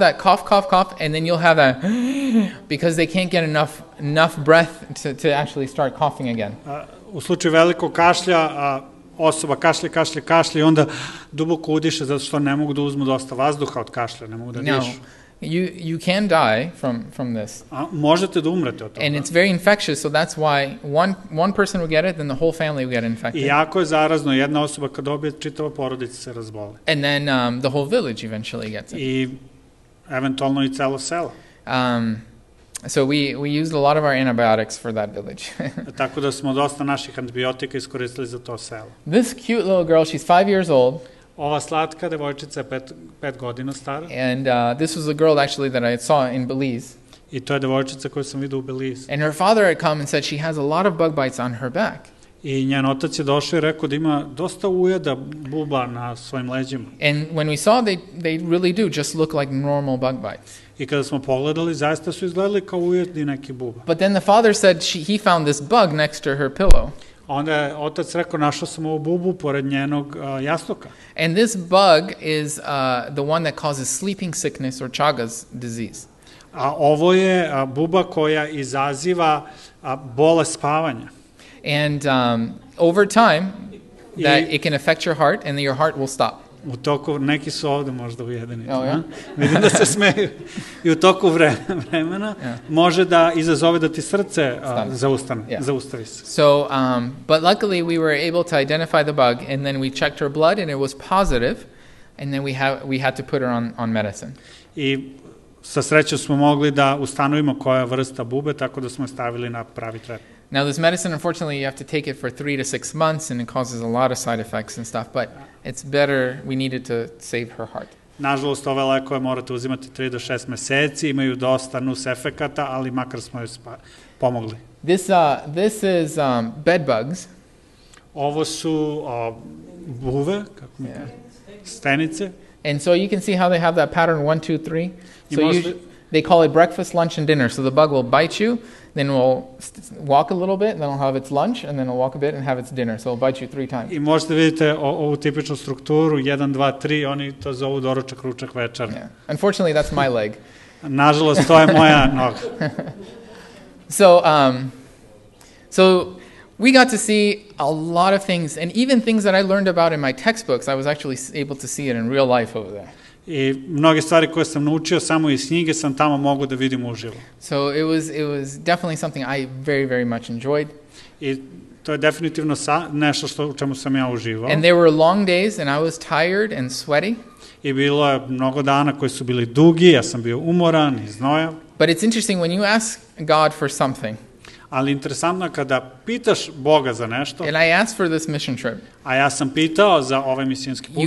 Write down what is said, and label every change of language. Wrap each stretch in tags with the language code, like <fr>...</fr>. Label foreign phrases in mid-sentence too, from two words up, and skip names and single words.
<en>that cough, cough, cough, and then you'll have that because they can't get enough breath to actually start coughing again.</en> <sr>U slučaju velikog kašlja, osoba kašlje i onda duboko udiše zato što ne mogu da uzmu dosta vazduha od kašlja, ne mogu da dišu.</sr> <en>You can die from this.</en> <sr>Možete da umrete od toga.</sr> <en>And it's very infectious, so that's why one person will get it, then the whole family will get infected.</en> <sr>I jako je zarazno, jedna osoba kad dobije, čitava porodica se razboli.</sr> <en>And then the whole village eventually gets it.</en> <sr>I eventualno i celo selo.</sr> <en>So we used a lot of our antibiotics for that village.</en> <sr>Tako da smo dosta naših antibiotika iskoristili za to selo.</sr> <en>This cute little girl, she's 5 years old.</en> <sr>Ova slatka devojčica je 5 godina stara.</sr> <en>And this was a girl actually that I saw in Belize.</en> <sr>I to je devojčica koju sam vidio u Belize.</sr> <en>And her father had come and said she has a lot of bug bites on her back.</en> <sr>I njen otac je došao i rekao da ima dosta ujeda buba na svojim leđima.</sr> <en>And when we saw, they really do just look like normal bug bites.</en> <sr>I kada smo pogledali, zaista su izgledali kao ujedi neki buba.</sr> <en>But then the father said he found this bug next to her pillow.</en> <sr>Onda je otac rekao, našao sam ovu bubu pored njenog jastuka.</sr> <en>And this bug is the one that causes sleeping sickness or Chagas disease.</en> <sr>A ovo je buba koja izaziva bolest spavanja.</sr> <en>And over time, it can affect your heart and your heart will stop.</en> <sr>U toku, neki su ovde možda ujedeni.</sr> <en>Oh, yeah?</en> <sr>Vidim da se smeju. I u toku vremena može da izazove da ti srce zaustavi se.</sr> <en>So, but luckily we were able to identify the bug, and then we checked her blood, and it was positive, and then we had to put her on medicine.</en> <sr>I sa srećom smo mogli da ustanovimo koja je vrsta bube, tako da smo je stavili na pravi tretman.</sr> <en>Now, this medicine, unfortunately, you have to take it for 3 to 6 months, and it causes a lot of side effects and stuff, but it's better. We needed to save her heart.</en> <sr>Nažalost, ove lekove morate uzimati 3 do 6 meseci, imaju dosta nus efekata, ali makar smo joj pomogli.</sr> <en>This is bed bugs.</en> <sr>Ovo su buve, kako mi stenice.</sr> <en>And so you can see how they have that pattern 1, 2, 3. So they call it breakfast, lunch, and dinner. So the bug will bite you, then will walk a little bit, then it'll have its lunch, and then it'll walk a bit and have its dinner. So it'll bite you 3 times.</en> <sr>I možete vidite ovu tipičnu strukturu, 1, 2, 3, oni to zovu doručak, ručak, večer.</sr> <en>Yeah. Unfortunately, that's my leg.</en> <sr>Nažalost, to je moja noga.</sr> <en>So we got to see a lot of things, and even things that I learned about in my textbooks, I was actually able to see it in real life over there.</en> <sr>I mnoge stvari koje sam naučio samo iz knjige sam tamo mogu da vidim uživo.</sr> <en>So it was definitely something I very, very much enjoyed.</en> <sr>I to je definitivno nešto u čemu sam ja uživao.</sr> <en>And there were long days and I was tired and sweaty.</en> <sr>I bilo je mnogo dana koji su bili dugi, ja sam bio umoran i znojav.</sr> <en>But it's interesting when you ask God for something.</en> <sr>Ali interesantno je kada pitaš Boga za nešto.</sr> <en>And I asked for this mission trip.</en> <sr>A ja sam pitao za ovaj misijonski put.</sr>